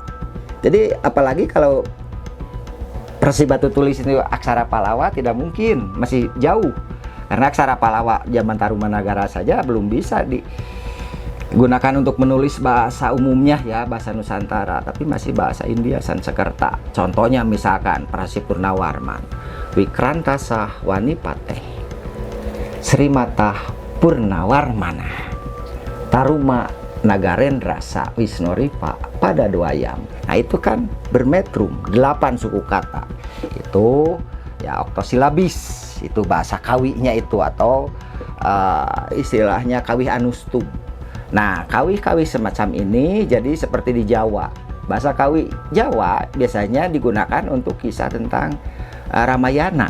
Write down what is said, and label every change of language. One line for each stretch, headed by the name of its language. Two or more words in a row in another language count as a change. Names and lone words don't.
Indonesian: Jadi apalagi kalau prasasti batu tulis itu aksara Palawa tidak mungkin, masih jauh, karena aksara Palawa zaman Tarumanagara saja belum bisa digunakan untuk menulis bahasa umumnya ya, bahasa Nusantara, tapi masih bahasa India Sanskerta. Contohnya misalkan prasasti Purnawarman,
Sanskrit: Wikrantasa Wanipate Srimata Purnawarmana Taruma Nagarendra Sa Wisnoripa pada Dwayam.
Indonesian: Nah itu kan bermetrum 8 suku kata. Itu ya oktosilabis, itu bahasa Kawinya itu, atau istilahnya Kawih Anustum. Nah, kawih-kawih semacam ini jadi seperti di Jawa. Bahasa Kawi Jawa biasanya digunakan untuk kisah tentang Ramayana.